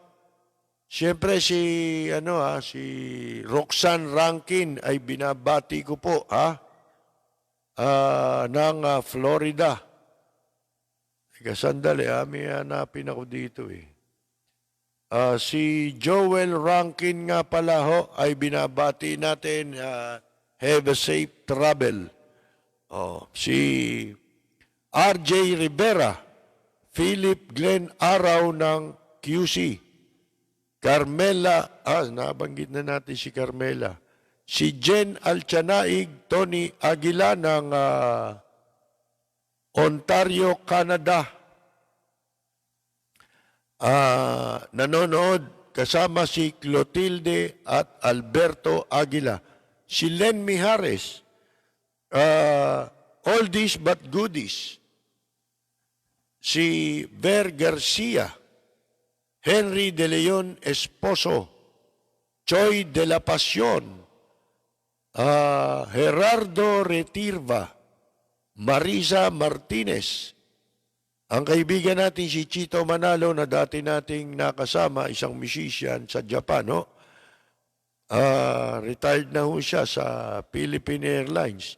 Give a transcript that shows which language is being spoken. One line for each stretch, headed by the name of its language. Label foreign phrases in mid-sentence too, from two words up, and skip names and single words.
Filipino: Siyempre si Roxanne Rankin ay binabati ko po ng Florida. Sandali, may hanapin ako dito eh. Si Joel Rankin nga pala ay binabati natin,
English: have a safe travel.
Filipino: Si RJ Rivera, Philip Glenn Araw ng QC. Carmela, nabanggit na natin si Carmela. Si Jen Alchanaig, Tony Aguila ng Ontario, Canada. Nanonood kasama si Clotilde at Alberto Aguila. Si Len Mijares,
English: oldies but goodies.
Filipino: Si Ver Garcia, Henry de Leon Esposo, Choy de la Pasión, Gerardo Retirva, Marisa Martinez, ang kaibigan natin si Chito Manalo na dati nating nakasama, isang musician sa Japan, retired na ho siya sa Philippine Airlines.